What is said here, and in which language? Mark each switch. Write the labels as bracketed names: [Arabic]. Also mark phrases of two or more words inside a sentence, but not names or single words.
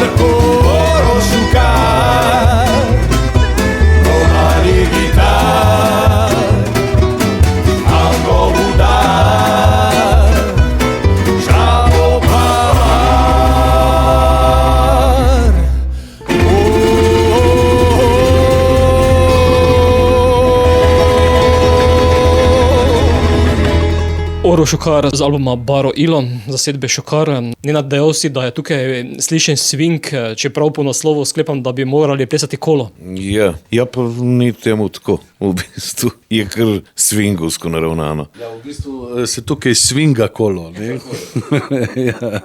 [Romany] Oro šukar, romani gitar, anglo budar, čavo pavar. [Slovenian] Oro Šukar z albuma Baro Ilo, zasedbe Šukar. Nenad dejal si, da je tukaj slišen swing, čeprav po naslovu sklepam, da bi morali plesati kolo. Ja, pa ni temu tako. V bistvu je kar swingovsko naravnano. Ja, v bistvu se tukaj swinga kolo. Ne? Ja.